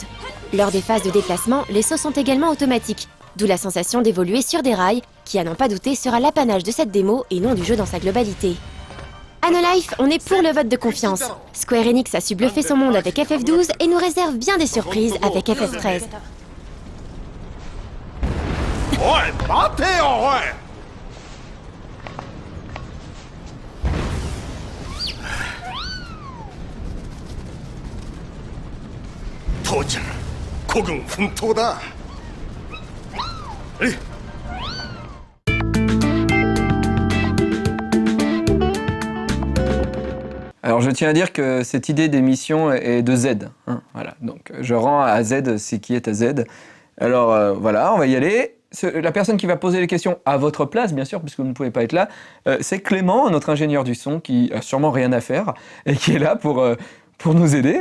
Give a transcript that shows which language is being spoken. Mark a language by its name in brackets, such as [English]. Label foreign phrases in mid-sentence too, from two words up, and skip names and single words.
[French] Lors des phases de déplacement, les sauts sont également automatiques, d'où la sensation d'évoluer sur des rails, qui à n'en pas douter sera l'apanage de cette démo et non du jeu dans sa globalité. À No Life, on est pour le vote de confiance. Square Enix a su bluffer son monde avec FF12 et nous réserve bien des surprises avec FF13. [Japanese] おい待てよおい父ちゃん孤軍奮闘だえい [French] Alors je tiens à dire que cette idée d'émission est de Z. Hein, voilà. Donc je rends à Z ce qui est à Z. Alors voilà, on va y aller. La personne qui va poser les questions à votre place, bien sûr, puisque vous ne pouvez pas être là, c'est Clément, notre ingénieur du son, qui a sûrement rien à faire et qui est là pour nous aider.